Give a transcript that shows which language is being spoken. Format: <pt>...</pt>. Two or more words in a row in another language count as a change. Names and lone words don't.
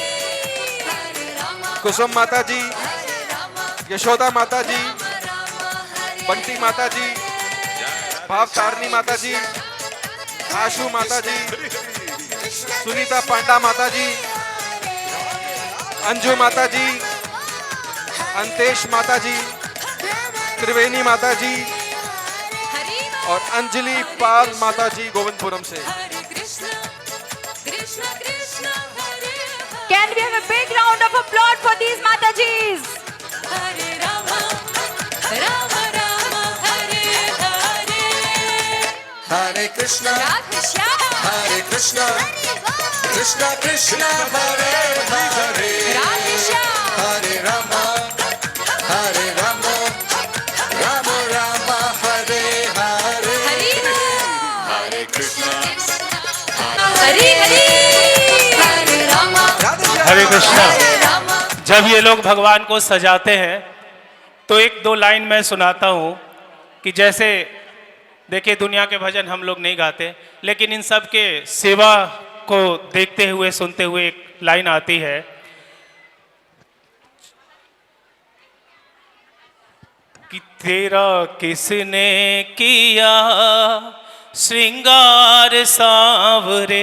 <hi>कुसुम माता जी, यशोदा माता जी, बंटी माता जी, भाव तारनी माता जी, आशु माता जी, सुनीता पांडा माता जी, अंजू माता जी, अंतेश माता जी, त्रिवेणी माता जी और अंजलि पाल माता जी गोविंदपुरम से।</hi> <en>Can we have a big round of applause for these Matajis?</en> <sa>हरे राम राम राम हरे हरे Hare Krishna, राधे श्याम Hare Krishna, Krishna Krishna, Hare Hare, राधे श्याम Hare Rama, Hare Rama, Rama Rama, Hare Hare, हरि Hare Krishna, हरि हरि हरे राम हरे कृष्णा। हरे राम</sa> <hi>जब ये लोग भगवान को सजाते हैं तो एक दो लाइन मैं सुनाता हूँ कि जैसे देखिए दुनिया के भजन हम लोग नहीं गाते, लेकिन इन सब के सेवा को देखते हुए सुनते हुए एक लाइन आती है कि तेरा किसने किया श्रृंगार सांवरे।</hi>